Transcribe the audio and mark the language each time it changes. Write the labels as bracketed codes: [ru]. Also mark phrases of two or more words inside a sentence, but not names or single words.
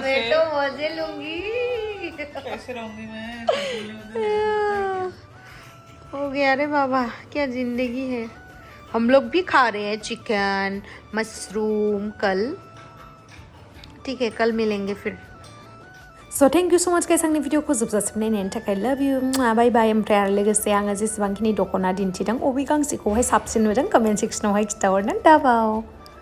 [hi] मैं तो मजे लूंगी। कैसे रहूंगी मैं? हो गया रे बाबा, क्या जिंदगी है। हम लोग भी खा रहे हैं चिकन मशरूम कल। ठीक है, कल मिलेंगे फिर। [en] So thank you so much guys [brx] आंनि भिडिअखौ जोबजासिम नायनायनि थाखाय [en] love you bye bye. [brx] ओमफ्राय आरो लोगोसे आङो जेसेबांखिनि दख'ना दिन्थिदों अबे गांसेखौहाय साबसिन नुदों कमेन्ट सेक्सनावहाय खिन्थाहरनो दाबाव।